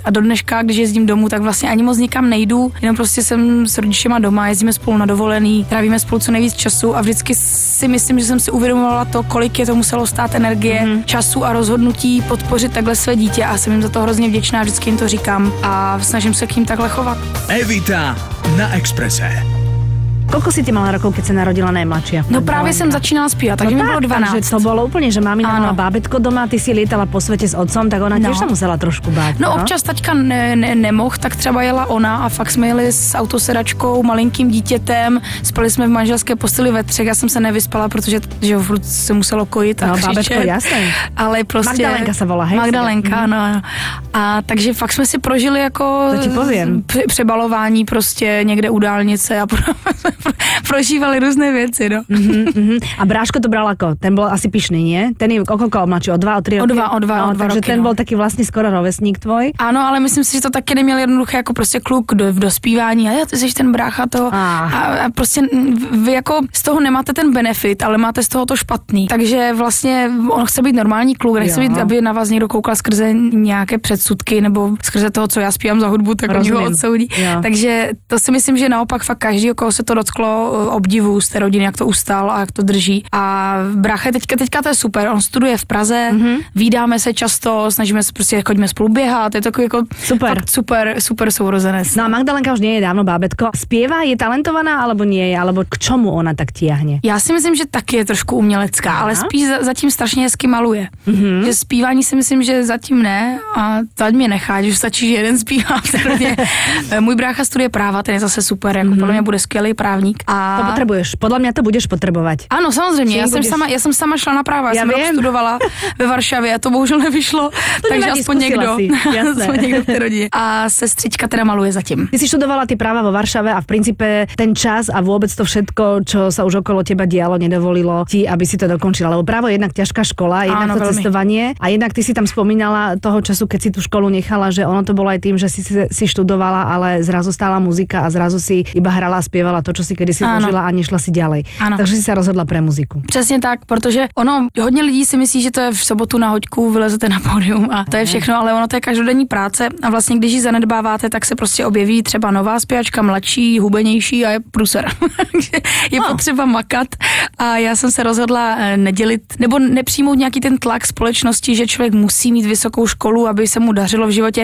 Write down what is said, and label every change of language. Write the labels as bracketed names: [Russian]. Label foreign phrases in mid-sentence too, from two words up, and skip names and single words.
[Czech] A do dneška, když jezdím domů, tak vlastně ani moc nikam nejdu, jenom prostě jsem s rodičema doma, jezdíme spolu na dovolený, trávíme spolu co nejvíc času a vždycky si myslím, že jsem si uvědomovala to, kolik je to muselo stát energie, času a rozhodnutí podpořit takhle své dítě a jsem jim za to hrozně vděčná, vždycky jim to říkám a snažím se k ním takhle chovat. [Slovak] Evita na Expresse. Koľko si ty mala rokov, keď sa narodila najmladšia? [Czech] No právě jsem začínala zpívat, takže mi bylo 12. [Slovak] Takže to bolo úplne, že mamina mala bábätko doma, ty si lietala po svete s otcom, tak ona tiež sa musela trošku báť. [Czech] No občas taťka nemohl, tak třeba jela ona a fakt jsme jeli s autosedačkou, malinkým dítětem, spali jsme v manželské posteli ve třech, já jsem se nevyspala, protože že furt se muselo kojit a křičet. [Slovak] Bábätko, jasné. [Czech] Ale prostě... [Slovak] Magdalenka sa volá, hej? [Czech] Magdalenka, ano. A takže fakt jsme si prožili jako přebalování prostě někde u dálnice a prožívali různé věci, no. [Slovak] A bráško to bral ako? Ten bol asi pyšný, nie? Ten je koľko mladší? O 2, o 3 roky? [Czech] O 2 [Slovak] takže [Czech] roky, [Slovak] ten bol taký vlastne skoro rovesník tvoj? [Czech] Ano, ale myslím si, že to taky neměl jednoduché jako prostě kluk v dospívání. A ty jsi ten brácha to. A prostě vy jako z toho nemáte ten benefit, ale máte z toho to špatný. Takže vlastně on chce být normální kluk, nechce být, aby na vás někdo koukal skrze nějaké předsudky nebo skrze toho, co já zpívám za hudbu, tak oni ho odsoudí. Takže to si myslím, že naopak fakt každý, koho se to dotklo, obdivu z té rodiny, jak to ustál a jak to drží. A brácha teďka to je super, on studuje v Praze, vídáme se často, snažíme se prostě, chodíme spolu běhat, je to jako super sourozenec. [Slovak] No a Magdalenka už nie je dávno bábätko. Spieva, je talentovaná, alebo nie je, alebo k čomu ona tak tiahne? [Czech] Já si myslím, že taky je trošku umělecká, ale spíš zatím strašně hezky maluje. Že zpívání si myslím, že zatím ne a to ať mě nechá, že stačí, že jeden zpívá. Můj brácha studuje práva, ten je zase super, jako podle mě bude skvělý právník. [Slovak] A to potrebuješ, podľa mňa to budeš potrebovať. [Czech] Ano, samozřejmě, já jsem sama šla na práva, já jsem rok studovala ve Varšavě a to bohužel nevyšlo, takže aspoň někdo v té rodině. A sestřička teda maluje zatím. [Slovak] Ty si študovala ty práva vo Varšave a v princípe ten čas a vôbec to všetko, čo sa už okolo teba dialo, nedovolilo ti, aby si to dokončila, lebo právo je jednak ťažká škola, jednak to cestovanie a jednak ty si tam spomínala toho času, keď si tú školu nechala, že ono to bolo aj tým, že si študovala, ale zrazu stála muzika a zrazu si iba hrala a spievala to, čo si kedysi zažila a nešla si ďalej. Takže si sa rozhodla pre muziku. [Czech] Přesně tak, protože hodně lidí si myslí, že to je v sobotu na hoďku, vylezete na pódium a to je všechno, ale ono to je každodenní práce a vlastně když ji zanedbáváte, tak se prostě objeví třeba nová zpěvačka, mladší, hubenější a je průser. Je potřeba makat a já jsem se rozhodla nedělit nebo nepřijmout nějaký ten tlak společnosti, že člověk musí mít vysokou školu, aby se mu dařilo v životě.